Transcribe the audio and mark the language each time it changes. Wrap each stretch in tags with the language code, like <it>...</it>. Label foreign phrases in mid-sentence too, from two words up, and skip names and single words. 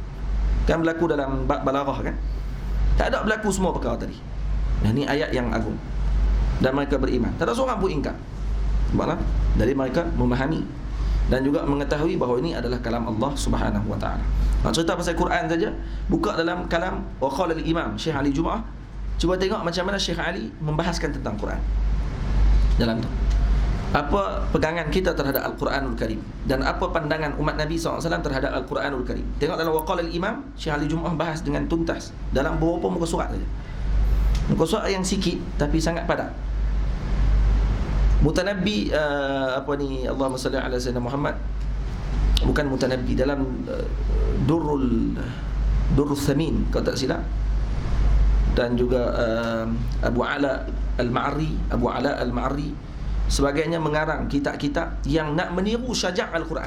<ms>Kan berlaku dalam bab balaghah kan. Tak ada berlaku semua perkara tadi. Ini ayat yang agung. Dan mereka beriman. Tak ada seorang pun ingkar. Sebablah dari mereka memahami dan juga mengetahui bahawa ini adalah kalam Allah</ms> <ar>سبحانه وتعالى.</ar> <ms>Cerita pasal Quran saja, buka dalam kalam wa qala al-Imam Syekh Ali Jumaah. Cuba tengok macam mana Syekh Ali membahaskan tentang Quran dalam tu. Apa pegangan kita terhadap Al-Quranul Karim, dan apa pandangan umat Nabi SAW terhadap Al-Quranul Karim. Tengok dalam Waqala al-Imam, Syekh Ali Jumaah bahas dengan tuntas dalam beberapa muka surat saja. Muka surat yang sikit tapi sangat padat. Mutanabbi</ms> <ar>اللهم صل على سيدنا محمد,</ar> <ms>bukan Mutanabbi, dalam Durrul Thamin kalau tak silap, dan juga Abu Ala Al-Ma'ri sebagainya mengarang kitab-kitab yang nak meniru syajak Al-Quran.</ms>